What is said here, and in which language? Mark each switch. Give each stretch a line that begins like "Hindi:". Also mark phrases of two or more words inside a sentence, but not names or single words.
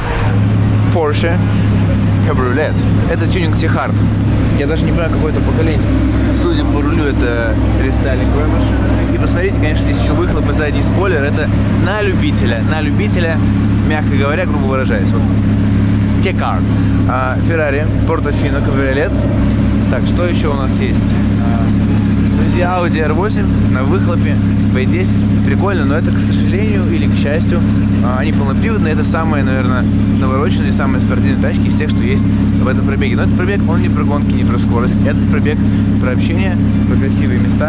Russian: Porsche Cabriolet. Это тюнинг T-Hard. Я даже не понимаю, какое это поколение. Судя по рулю, это рестайлинговая машина. И посмотрите, конечно, здесь еще выхлоп и задний спойлер. Это на любителя, мягко говоря, грубо выражаясь. Вот. T-Card. Ferrari, Portofino, Cabriolet. Так, что еще у нас есть? Впереди Audi R8 на выхлопе V10. Прикольно, но это, к сожалению или к счастью, они полноприводные. Это самые, наверное, навороченные, самые спортивные тачки из тех, что есть в этом пробеге. Но этот пробег, он не про гонки, не про скорость. Этот пробег про общение, про красивые места.